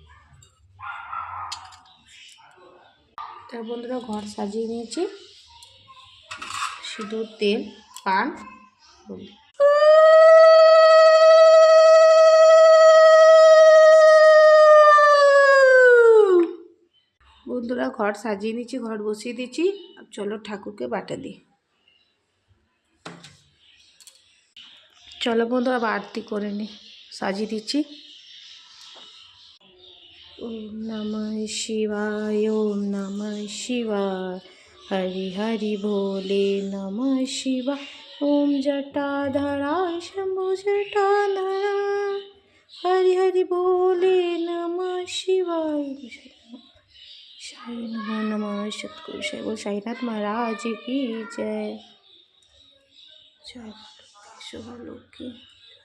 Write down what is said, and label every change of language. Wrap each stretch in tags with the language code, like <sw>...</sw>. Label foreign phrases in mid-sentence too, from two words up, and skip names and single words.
<bn>তার বন্ধুরা ঘর সাজিয়ে নিয়েছি, সিঁদুর, তেল, পান, বন্ধুরা ঘর সাজিয়ে নিয়েছি, ঘর বসিয়ে দিয়েছি। চলো ঠাকুরকে বাটা দিই। চলো বন্ধুরা আরতি করে নি, সাজিয়ে দিচ্ছি।</bn> <sa>ওম নমঃ শিবায়, ওম নমঃ শিবায়, হরি হরি ভোলে নমঃ শিবায়। ওম জটাধরায় শম্ভু জটাধরায়, হরি হরি ভোলে নমঃ শিবায়।</sa> <hi>साई नमो नमः सतगुरु साई साईनाथ महाराज की जय। जय शुभ लक्ष्मी।</hi>